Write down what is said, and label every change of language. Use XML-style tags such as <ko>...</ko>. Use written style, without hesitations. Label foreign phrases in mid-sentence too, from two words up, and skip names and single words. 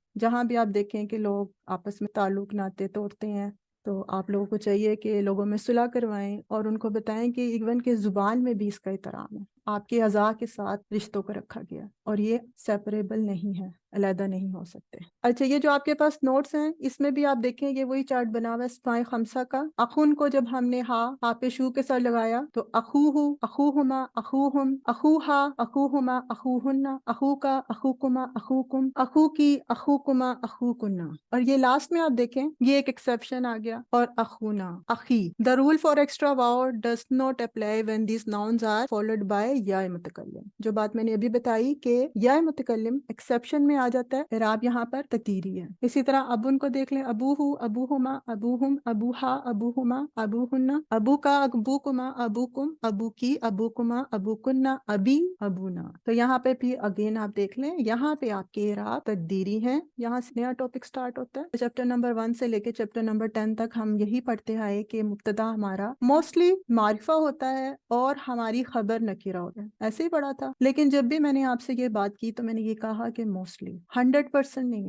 <ur>جہاں بھی آپ دیکھیں کہ لوگ آپس میں تعلق ناطے توڑتے ہیں تو آپ لوگوں کو چاہیے کہ لوگوں میں صلح کروائیں اور ان کو بتائیں کہ ایون کہ زبان میں بھی اس کا احترام ہے، آپ کے اعضاء کے ساتھ رشتوں کو رکھا گیا اور یہ سیپریبل نہیں ہے، علیحدہ نہیں ہو سکتے۔ اچھا، یہ جو آپ کے پاس نوٹس ہیں اس میں بھی آپ دیکھیں یہ وہی چارٹ بنا ہوا ہے اسماء خمسہ کا۔ اخون کو جب ہم نے ہا پہ شو کے ساتھ لگایا تو</ur> <ar>اخوہ، اخوہما، اخوہم، اخوہا، اخوہما، اخوہن، اخوکا، اخوکما، اخوکم، اخو کی، اخوکما، اخوکنا۔</ar> <ur>اور یہ لاسٹ میں آپ دیکھیں یہ ایک ایکسیپشن آ گیا، اور</ur> <ar>اخونا، اخی۔</ar> <en>The rule for extra vowel does not apply when these nouns are followed by</en> <ar>یا متکلم.</ar> <ur>جو بات میں نے ابھی بتائی کہ</ur> <ar>یا متکلم</ar> <ur>ایکسیپشن میں آ جاتا ہے، اعراب یہاں پر تقدیری ہے. اسی طرح اب ان کو دیکھ لیں،</ur> <ar>ابوہ، ابوہما، ابوہم، ابوہا، ابوہما، ابوہن، ابو کا، ابوکما، ابوکم، ابو کی، ابوکما، ابوکنہ، ابی، ابونا.</ar> <ur>تو یہاں پہ بھی اگین آپ دیکھ لیں، یہاں پہ آپ کے اعراب تقدیری ہیں. یہاں سے نیا</ur> <en>topic start</en> <ur>ہوتا ہے.</ur> <en>chapter number</en> <ur>1 سے لے کے</ur> <en>chapter number</en> <ur>10 تک ہم یہی پڑھتے آئے کہ مبتدا ہمارا موسٹلی معرفہ ہوتا ہے اور ہماری خبر نکیرہ ہوتا ہے. ایسے ہی پڑھا تھا، لیکن جب بھی میں نے آپ سے یہ بات کی تو میں نے یہ کہا کہ موسٹلی 100% نہیں ہے.</ur>